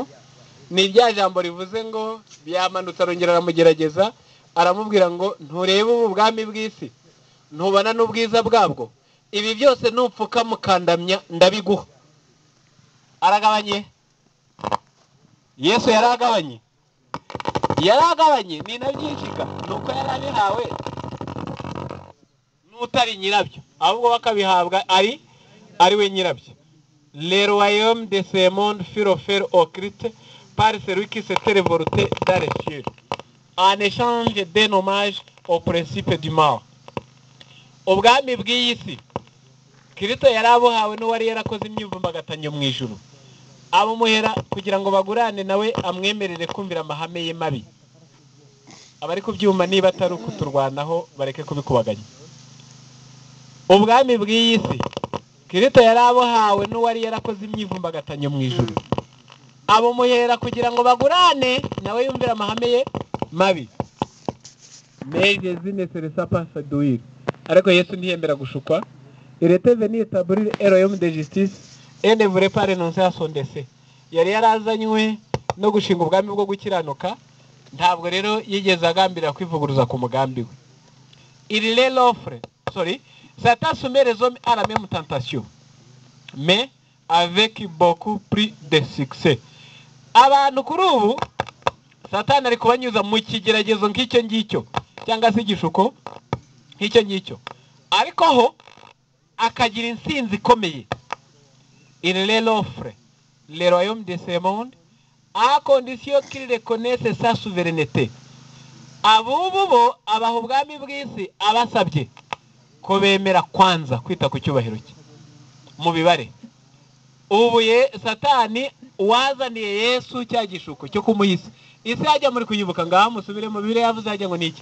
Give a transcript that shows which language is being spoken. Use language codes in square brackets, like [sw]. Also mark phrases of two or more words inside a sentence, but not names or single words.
[rw] Ni rya jambo rivuze ngo byamanutse arongera aramugerageza, aramubwira ngo nturebe ubu bwami bw'isi, ntubona n'ubwiza bwabwo, ibi byose nupfuka mukandamya ndabiguha. Aragabanye. Yesu yaragabanye ni nabyinshika, nuko yarabihawe n'utari nyirabyo, ahubwo bakabihabwa ari we nyirabyo. [fr] Le royaume de ce monde fut offert au Christ par celui qui s'était révolté dans les cieux, en échange d'un hommage au principe du mal. [rw] Ubwami bw'iyi si Kristo yarabuhawe n'uwari yarakoze imyivumbagatanyo mu ijuru, abumuhera kugira ngo bagurane nawe amwemerere kumvira amahame ye mabi. Abari ku byuma niba atari ukuturwanaho bareke kubikubaganya. Ubwami bw'iyi si Kristo yarabuhawe n'uwari yarakoze imyivumbagatanyo mu ijuru, abumuhera kugira ngo bagurane nawe yumvira amahame ye mabi. [fr] Mais Jésus ne se laissa pas séduire. [rw] Ariko Yesu ntiyemera gushukwa. [fr] Il était venu établir un royaume de justice et ne voulait pas renoncer à son dessein. [rw] Yari yarazanywe no gushinga ubwami bwo gukiranuka, ntabwo rero yigeze agambira kwivuguruza ku mugambi we. [fr] Il les offre, Satan soumet les hommes à la même tentation, mais avec beaucoup plus de succès. [rw] Abantu kuri ubu Satani ari kubanyuza mu kigeragezo nk'icyo ngicyo, cyangwa se igishuko nk'icyo ngicyo, ariko ho akagira insinzi ikomeye. [fr] Il les offre le royaume de ce monde à condition qu'il reconnaisse sa souveraineté. [rw] Abubu abaha ubwami bw'isi abasabye ko bemera kwanza kwita ku cyubahiro cye mu bibare. Ubu Satani wazaniye Yesu cya gishuko cyo kumuhisa. Isi yajya muri kuyibuka ngaho musubire mu bibire yavuze hajya ngo niki?